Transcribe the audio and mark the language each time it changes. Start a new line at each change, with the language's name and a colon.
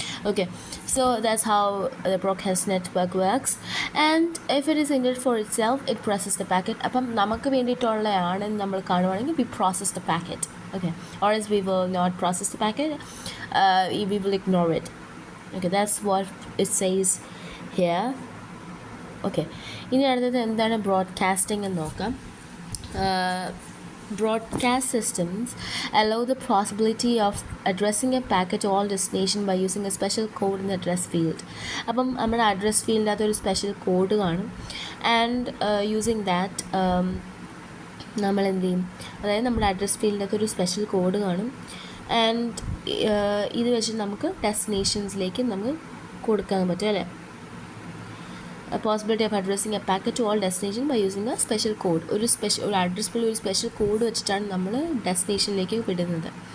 English: Okay, so that's how the broadcast network works. And if it is intended for itself, it processes the packet.
Malayalam: അപ്പം നമുക്ക് വേണ്ടിയിട്ടുള്ളതാണെന്ന് നമ്മൾ കാണുവാണെങ്കിൽ
English: we process the packet. Okay, or else we will not process the packet, we will ignore it. Okay, that's what it says here.
Malayalam: Okay, ഇനി അടുത്തത് എന്താണ് broadcasting എന്ന് നോക്കാം.
English: Broadcast systems allow the possibility of addressing a packet to all destination by using a special code in the address field.
Malayalam: അപ്പം നമ്മുടെ address ഫീൽഡിനകത്ത് ഒരു special code കാണും.
English: and using that
Malayalam: നമ്മൾ എന്ത് ചെയ്യും, അതായത് നമ്മുടെ അഡ്രസ് ഫീൽഡിനകത്ത് ഒരു സ്പെഷ്യൽ കോഡ് കാണും. ആൻഡ് ഇത് വെച്ച് നമുക്ക് ഡെസ്റ്റിനേഷൻസിലേക്ക് നമുക്ക് കൊടുക്കാൻ പറ്റും, അല്ലേ?
English: A possibility of addressing a packet to all destination by using a special code.
Malayalam: ഒരു അഡ്രസ് ഫീൽഡ് ഒരു സ്പെഷ്യൽ കോഡ് വെച്ചിട്ടാണ് നമ്മൾ ഡെസ്റ്റിനേഷനിലേക്ക് വിടുന്നത്.